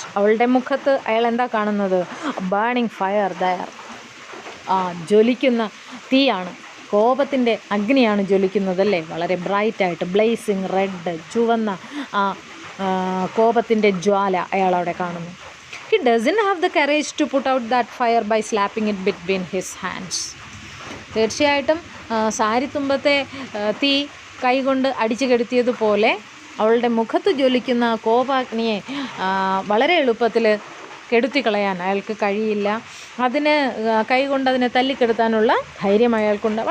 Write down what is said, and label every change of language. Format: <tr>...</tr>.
<ml>അവളുടെ മുഖത്ത് അയാൾ എന്താ കാണുന്നത്?</ml> <en>Burning fire there.</en> <ml>ജ്വലിക്കുന്ന തീയാണ്, കോപത്തിൻ്റെ അഗ്നിയാണ് ജ്വലിക്കുന്നതല്ലേ, വളരെ ബ്രൈറ്റായിട്ട്.</ml> <en>blazing red,</en> <ml>ചുവന്ന ആ കോപത്തിൻ്റെ ജ്വാല അയാളവിടെ കാണുന്നു.</ml> <en>He doesn't have the courage to put out that fire by slapping it between his hands.</en> <ml>തീർച്ചയായിട്ടും സാരിത്തുമ്പത്തെ തീ കൈകൊണ്ട് അടിച്ചു കെടുത്തിയതുപോലെ അവളുടെ മുഖത്ത് ജ്വലിക്കുന്ന കോപാഗ്നിയെ വളരെ എളുപ്പത്തിൽ കെടുത്തിക്കളയാൻ അയാൾക്ക് കഴിയില്ല. അതിന് കൈകൊണ്ട് അതിനെ തല്ലിക്കെടുത്താനുള്ള ധൈര്യം അയാൾക്കുണ്ട്.</ml>